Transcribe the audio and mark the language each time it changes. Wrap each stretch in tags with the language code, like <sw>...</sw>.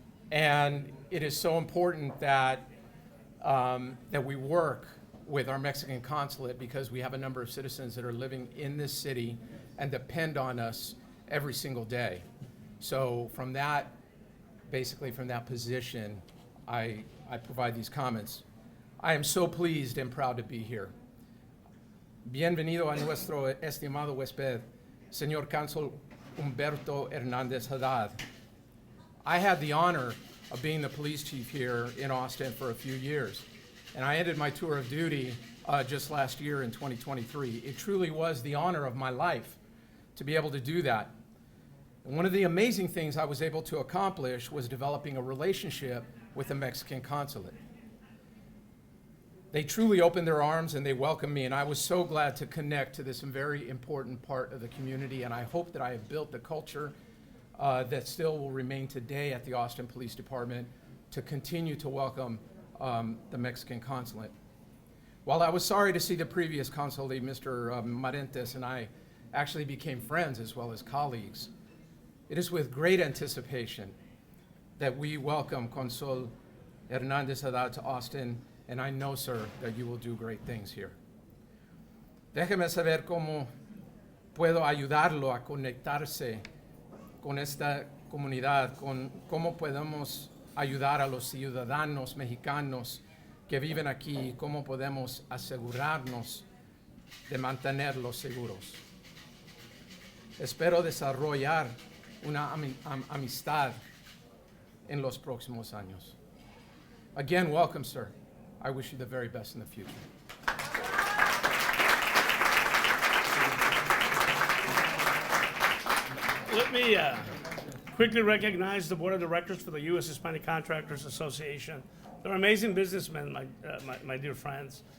<en>And it is so important that that we work with our Mexican consulate, because we have a number of citizens that are living in this city and depend on us every single day. So from that, basically from that position, I provide these comments. I am so pleased and proud to be here.</en> <es>Bienvenido a nuestro estimado huésped, Señor Consul Humberto Hernandez Haddad.</es> <en>I had the honor of being the police chief here in Austin for a few years, and I ended my tour of duty just last year in 2023. It truly was the honor of my life to be able to do that. And one of the amazing things I was able to accomplish was developing a relationship with the Mexican consulate. They truly opened their arms and they welcomed me, and I was so glad to connect to this very important part of the community, and I hope that I have built the culture that still will remain today at the Austin Police Department to continue to welcome the Mexican consulate. While I was sorry to see the previous consul, Mr. Marentes, and I actually became friends as well as colleagues, it is with great anticipation that we welcome Consul Hernandez Haddad to Austin, and I know, sir, that you will do great things here.</en> <es>Déjeme saber cómo puedo ayudarlo a conectarse con esta comunidad, con cómo podemos ayudar a los ciudadanos mexicanos que viven aquí, cómo podemos asegurarnos de mantenerlos seguros. Espero desarrollar una amistad en los próximos años.</es> <en>Again, welcome, sir. I wish you the very best in the future. Let me quickly recognize the board of directors for the U.S. Hispanic Contractors Association. They're amazing businessmen, my dear friends.</en>